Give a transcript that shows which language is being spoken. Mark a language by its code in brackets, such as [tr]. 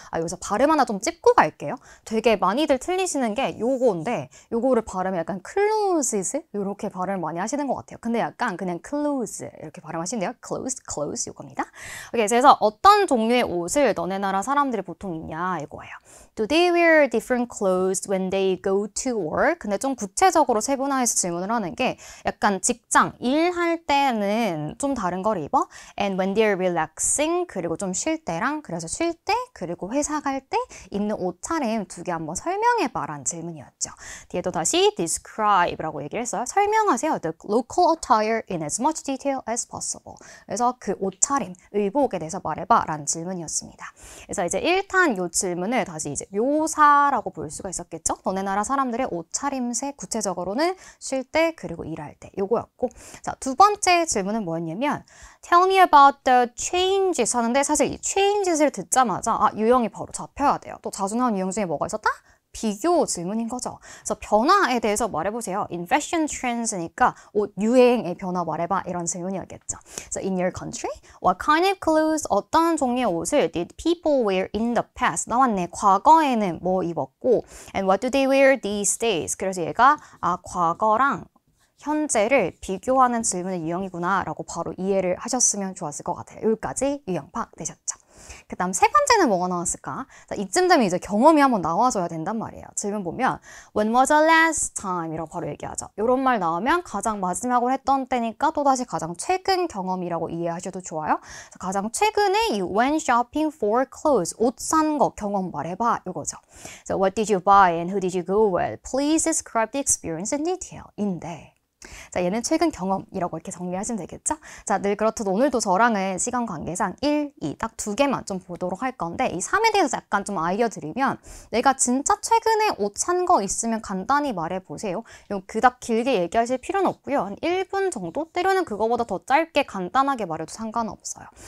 [ko] 아, 여기서 발음 하나 좀 찝고 갈게요. 되게 많이들 틀리시는 게 요거인데 요거를 발음을 약간 clothes 이렇게 발음을 많이 하시는 것 같아요. 근데 약간 그냥 clothes 이렇게 발음하시는데요. clothes 이겁니다. 오케이, 그래서 어떤 종류의 옷을 너네 나라 사람들이 보통 입냐 이거예요. [en] Do they wear different clothes when they go to work? [ko] 근데 좀 구체적으로 세분화해서 질문을 하는 게 약간 직장, 일할 때는 좀 다른 걸 입어? [en] And when they're relaxing, [ko] 그리고 좀 쉴 때랑 그래서 쉴 때, 그리고 회사 갈 때 입는 옷차림 두 개 한번 설명해봐라는 질문이었죠. 뒤에도 다시 describe라고 얘기를 했어요. 설명하세요. [en] The local attire in as much detail as possible. [ko] 그래서 그 옷차림, 의복에 대해서 말해봐라는 질문이었습니다. 그래서 이제 1탄 요 질문을 다시 이제 묘사라고 볼 수가 있었겠죠? 너네 나라 사람들의 옷차림새 구체적으로는 쉴 때 그리고 일할 때 요거였고 자, 두 번째 질문은 뭐였냐면 [en] Tell me about the changes [ko] 하는데 사실 이 changes를 듣자마자 아, 유형이 바로 잡혀야 돼요. 또 자주 나온 유형 중에 뭐가 있었다? 비교 질문인 거죠. 그래서 변화에 대해서 말해보세요. [en] In fashion trends [ko] 니까 옷 유행의 변화 말해봐 이런 질문이었겠죠. [en] So in your country, what kind of clothes [ko] 어떤 종류의 옷을 [en] did people wear in the past? [ko] 나왔네. 과거에는 뭐 입었고 [en] and what do they wear these days? [ko] 그래서 얘가 아 과거랑 현재를 비교하는 질문의 유형이구나 라고 바로 이해를 하셨으면 좋았을 것 같아요. 여기까지 유형 파악되셨죠? 그 다음 세 번째는 뭐가 나왔을까? 자, 이쯤 되면 이제 경험이 한번 나와줘야 된단 말이에요. 질문 보면 [en] When was the last time? [ko] 이라고 바로 얘기하죠. 이런 말 나오면 가장 마지막으로 했던 때니까 또다시 가장 최근 경험이라고 이해하셔도 좋아요. 가장 최근에 [en] you went shopping for clothes. [ko] 옷 산 거 경험 말해봐. 이거죠. [en] So what did you buy and who did you go with? Please describe the experience in detail. [ko] 인데 자, 얘는 최근 경험이라고 이렇게 정리하시면 되겠죠? 자, 늘 그렇듯 오늘도 저랑은 시간 관계상 1, 2 딱 두 개만 좀 보도록 할 건데 이 3에 대해서 약간 좀 아이디어 드리면 내가 진짜 최근에 옷 산 거 있으면 간단히 말해보세요. 그닥 길게 얘기하실 필요는 없고요. 한 1분 정도? 때로는 그거보다 더 짧게 간단하게 말해도 상관없어요.